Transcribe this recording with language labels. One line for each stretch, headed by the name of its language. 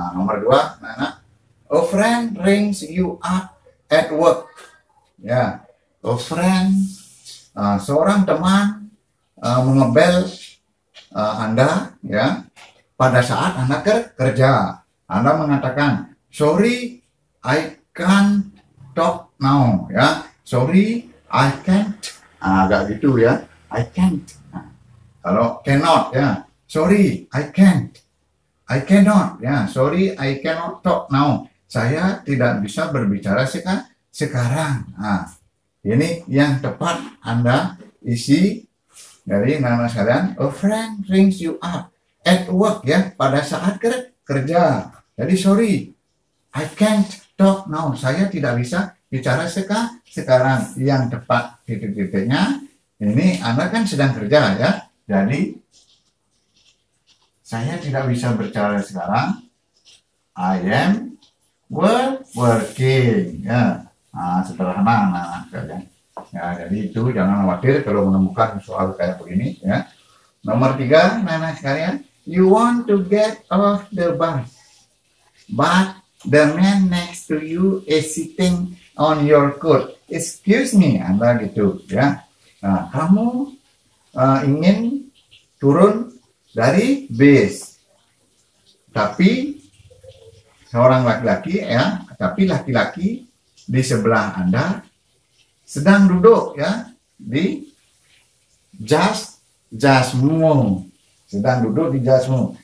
English: Nomor 2, a friend rings you up at work.
Indonesian: Ya,
English: a friend,
Indonesian: seorang teman mengebel Anda ya pada saat Anda kerja. Anda mengatakan,
English: sorry, I can't talk now. Ya, sorry, I can't.
Indonesian: Agak gitu ya,
English: I can't. Kalau cannot ya, sorry, I can't. I cannot. Ya, sorry, I cannot talk now.
Indonesian: Saya tidak bisa berbicara sekarang. Ini yang tepat Anda isi dari nama sekalian.
English: A friend rings you up at work ya,
Indonesian: pada saat kerja.
English: Jadi sorry, I can't talk now.
Indonesian: Saya tidak bisa bicara sekarang. Yang tepat titik-titiknya ini Anda kan sedang kerja ya. Jadi saya tidak bisa bicara sekarang.
English: I am working ya.
Indonesian: Sederhana anak-anak kalian. Ya, jadi itu jangan khawatir kalau menemukan soal kayak begini ya.
English: Nomor 3,
Indonesian: anak-anak sekalian,
English: you want to get off the bus, but the man next to you is sitting on your coat. Excuse me,
Indonesian: Anda gitu ya. Nah, kamu ingin turun dari bis, tapi seorang laki-laki ya, tapi laki-laki di sebelah Anda sedang duduk ya di jasmu, sedang duduk di jasmu.